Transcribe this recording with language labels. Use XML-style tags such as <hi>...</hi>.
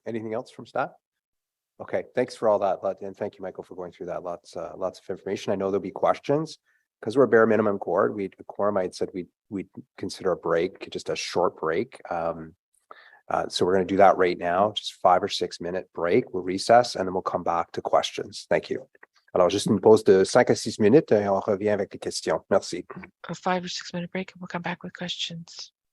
<en>Anything else from staff? Okay, thanks for all that. And thank you, Michael, for going through that. Lots of information. I know there'll be questions. Because we're a bare minimum quorum, I had said we'd consider a break, just a short break. So we're going to do that right now, just 5 or 6 minute break. We'll recess and then we'll come back to questions. Thank you.</en> <fr>Alors, juste une pause de 5 à 6 minutes et on revient avec les questions. Merci.</fr> <en>A 5 or 6 minute break and we'll come back with questions.</en>